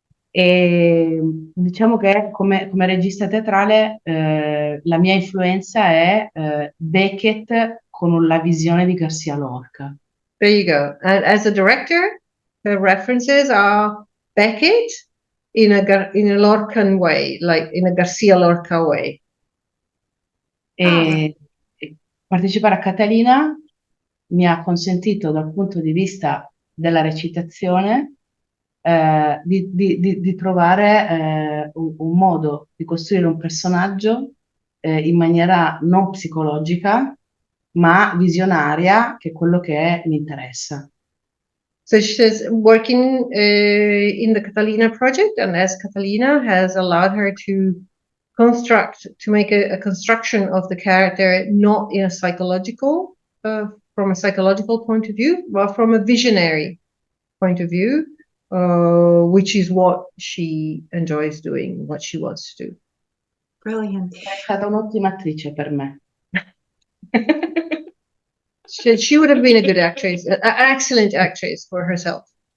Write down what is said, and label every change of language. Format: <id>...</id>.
<it>E diciamo che come regista teatrale la mia influenza è Beckett con la visione di Garcia Lorca.</it> <en>There you go. And as a director, her references are Beckett in a Lorcan way, like in a Garcia Lorca way.</en> <it>E partecipare a Catalina mi ha consentito dal punto di vista della recitazione di trovare un modo di costruire un personaggio in maniera non psicologica, ma visionaria, che è quello che mi interessa.</it> <en>So she's working in the Catalina project, and as Catalina has allowed her to make a construction of the character, not in a psychological, from a psychological point of view, but from a visionary point of view, which is what she enjoys doing, what she wants to do. Brilliant.</en> <it>È stata un'ottima attrice per me.</it> <en>She would have been a good actress, an excellent actress for herself.</en>